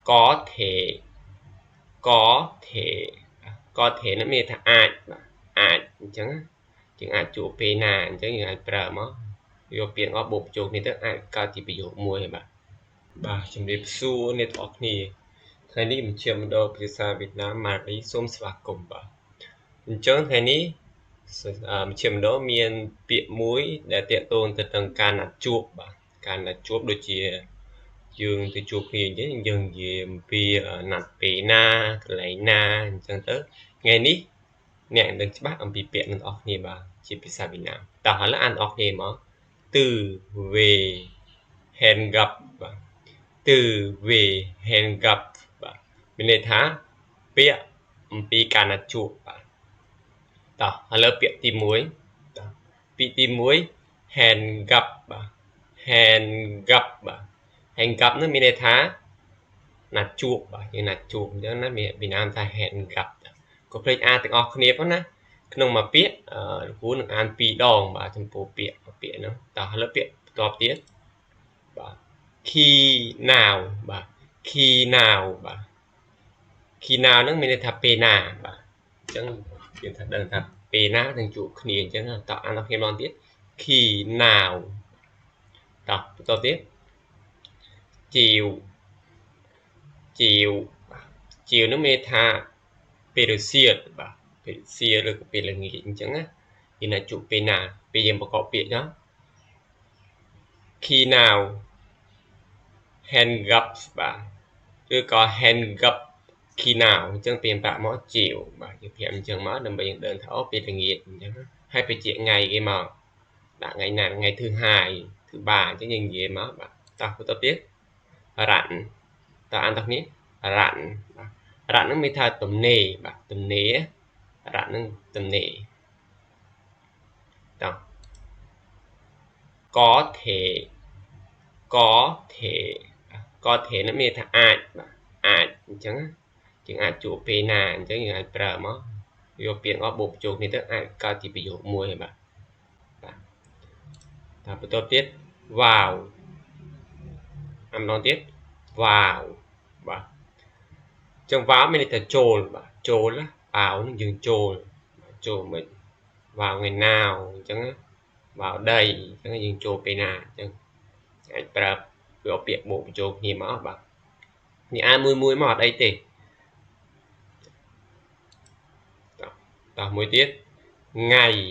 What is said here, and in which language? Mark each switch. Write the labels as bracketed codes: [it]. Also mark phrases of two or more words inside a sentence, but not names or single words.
[vi] có thể có thể nó [km] មានថាអាចបាទអាចអញ្ចឹងជាងអាចជួបពេលណាអញ្ចឹងយើងអាចប្រើមកយកពាក្យអបបូកបញ្ចូលគ្នាទៅអាចកើតជាប្រយោគមួយហើយបាទជំរាបសួរអ្នកទាំងអស់គ្នាថ្ងៃនេះមជ្ឈមណ្ឌលភាសាវៀតណាមម៉ារីសូមស្វាគមន៍បាទអញ្ចឹងថ្ងៃនេះមជ្ឈមណ្ឌលមានពា ក្យមួយដែលតាក់ទងទៅនឹងការណាត់ជួបបាទការណាត់ជួបដូចជាយើងទៅជួបគ្នាអញ្ចឹងយើងនិយាយអំពីណាត់ពេលណាកន្លែងណាអញ្ចឹងទៅថ្ងៃនេះអ្នកនឹងច្បាស់អំពីពាក្យនឹងអស់គ្នាបាទ ជាភាសាវៀតណាមតោះឥឡូវអានអស់គ្នាមក [vi] từ về hẹn gặp [km] បាទ [vi] từ về hẹn gặp [km] បាទមានន័យថាពាក្យអំពីការណាត់ជួបបាទតោះឥឡូវពាក្យទី1តោះពាក្យទី1 [vi] hẹn gặp [km] បាទ [vi] hẹn gặp [km] បាទ [vi] hẹn gặp [km] នោះមានន័យថាណាត់ជួបបាទយើងណាត់ជួបអញ្ចឹងណាមានន័យថា [vi] hẹn gặp [km] កុំភ្លេចអានទាំងអស់ គ្នាផងណាក្នុងមួយពាក្យគ្រូនឹងអាន2ដងបាទចំពោះពាក្យហ្នឹងតោះឥឡូវពាក្យបន្ទាប់ ទៀតបាទ [vi] khi nào [km] បាទ [vi] khi nào [km] បាទ [vi] khi nào [km] ហ្នឹងមានន័យថាពេលណាបាទអញ្ចឹងយើងថាដឹងថាពេលណានឹងជួបគ្នាអញ្ចឹងតោះអានដល់គ្នាម្ដងទៀត [vi] khi nào [km] តោះបន្តទៀត [vi] chiều chiều [km] ហ្នឹងមានន័យថាពេលរសៀលបាទពេលរសៀលឬក៏ពេលល្ងាចអញ្ចឹងណាយើងណាជួបពេលណាពេលយើងប្រកបពាក្យណា [vi] khi nào hẹn gặp [km] បាទឬក៏ [vi] hẹn gặp khi nào [km] អញ្ចឹងពេលប្រាក់មក chiều បាទយើងប្រាប់អញ្ចឹងមកដើម្បីយើងដឹងថាអូពេលល្ងាចអញ្ចឹងហើយបញ្ជាក់ថ្ងៃគេមកដាក់ថ្ងៃណាថ្ងៃ [vi] thứ hai thứ ba [km] អញ្ចឹងយើងនិយាយមកបាទតោះបន្តទៀតរ៉ាន់តើអានតោះនេះរ៉ាន់បាទរ៉ាន់ហ្នឹងមានថាទំនេរបាទទំនេររ៉ាន់ហ្នឹងទំនេរតោះ [vi] có thể có thể có thể [km] ហ្នឹងមានថាអាចបាទអាចអញ្ចឹងយើងអាចជួបពេលណាអញ្ចឹងយើងអាចប្រើមកយកពាក្យអបបូកបញ្ចូលគ្នាទៅអាចកើតជាប្រយោគមួយហើយបាទ តបន្តទៀតវ៉ាវអាម្ដងទៀតវ៉ាវបាទអញ្ចឹងវ៉ាវមានន័យថាចូលបាទចូលណាវ៉ាវនឹងយើងចូលមិនវ៉ាវថ្ងៃណាអញ្ចឹងវ៉ាវដីអញ្ចឹងយើងចូលពេលណាអញ្ចឹងអាចប្រើយកពាក្យបូកបញ្ចូលគ្នាមកបាទនេះអានមួយមកអត់អីទេតោះមួយទៀតថ្ងៃ